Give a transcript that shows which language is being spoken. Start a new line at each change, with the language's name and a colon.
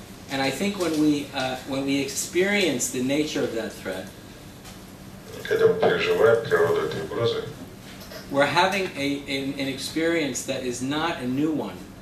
English: And I think when we experience the nature of that threat,
Russian: Когда мы переживаем природу этой угрозы,
English: we're having an experience that is not a new one.